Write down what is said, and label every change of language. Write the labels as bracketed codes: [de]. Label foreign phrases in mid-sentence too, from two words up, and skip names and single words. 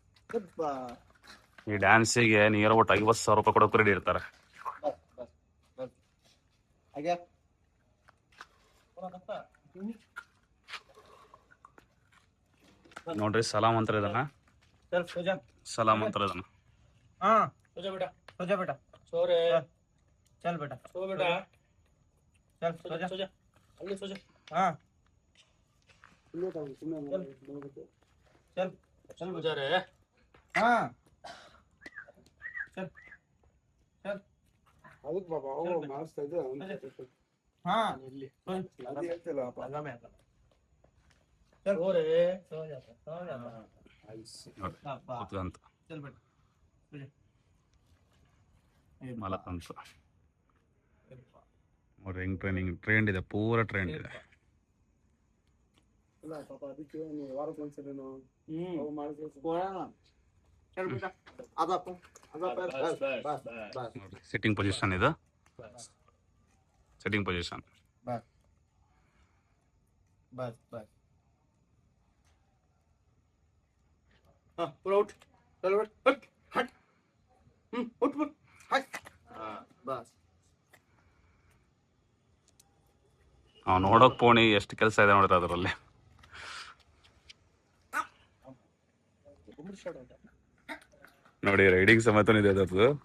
[kn] ಈ ಡ್ಯಾನ್ಸಿಗೆ ನಿಯರ್ ಒಟ್ಟು 50,000 ರೂಪಾಯಿ ಕೊಡೋಕೆ ರೆಡಿ ಇರ್ತಾರೆ. ನೋಡ್ರಿ ಸಲಾಮ್ ಅಂತಾರೆ ಇದನ್ನ. ಸಲಾಮ್ ಅಂತಾರೆ ಇದನ್ನ. [hi] हाँ सो जा बेटा सो रे चल बेटा चल सो जा हाँ चल सो जा रे हाँ चल चल [kn] ಅದಕ್ಕೆ ಬಾಬಾ ಅವು ಮಾಡಿಸ್ತಾ ಇದ್ದೆ [hi] हाँ अभी चलो आप आगा में चल सो रे सो जा [kn] ಕೂತ್ಕಂತ [hi] चल बेटा [kn] ಮಲಕಂತ ಅವ್ರು ಹೆಂಗ್ ಟ್ರೆಂಡ್ ಇದೆ, ಪೂರ ಟ್ರೆಂಡ್ ಇದೆ. ಇಲ್ಲ ಪಾಪ ಅದಕ್ಕೆ ನೀವು ವಾರಕ್ಕೆ ಒಂದ್ಸಲಿನೂ ಅವು ಮಾಡಿದ್ರೆ [hi] चल बेटा आधा बस [en] sitting position ಇದು. sitting position. [hi] बस बस बस हाँ पूरा उठ चल बेटा हट हट उठ उठ हट हाँ बस [kn] ಅವ್ನು ನೋಡೋಕ್ ಪೋಣಿ ಎಷ್ಟು ಕೆಲಸ ಇದೆ ನೋಡ್ರಿ ಅದರಲ್ಲಿ. ನೋಡಿ ರೈಡಿಂಗ್ ಸಮೇತ ಇದೆ ಅದರದ್ದು.